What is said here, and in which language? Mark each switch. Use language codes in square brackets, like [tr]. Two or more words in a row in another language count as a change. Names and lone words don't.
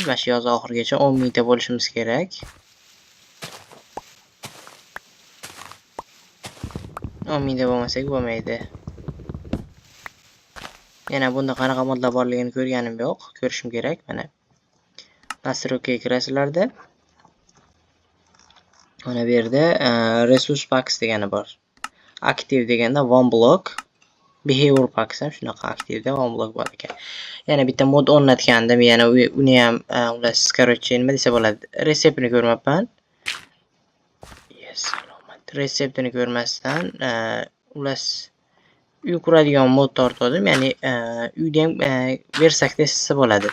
[uz] Mana shu yoz oxirigacha 10 mingta bo'lishimiz kerak. 10 mingta bo'lmasak bo'lmaydi. Yana bunda qanaqa modlar borligini ko'rganim yo'q, ko'rishim kerak. Mana nastroykaga kirasizlarda. Mana bu yerda [en] resource packs [uz] degani bor. Active deganda [en] one block, behavior packs [uz] ham shunaqa aktivda [en] one block [uz] bor ekan. Yana bitta mod o'rnatgandim, yana uni ham ular короче nima desa bo'ladi, reseptini ko'rmabman. Salomat. Reseptini ko'rmasdan ular uy quradigan mod tortdim, ya'ni uyda ham versak desa bo'ladi.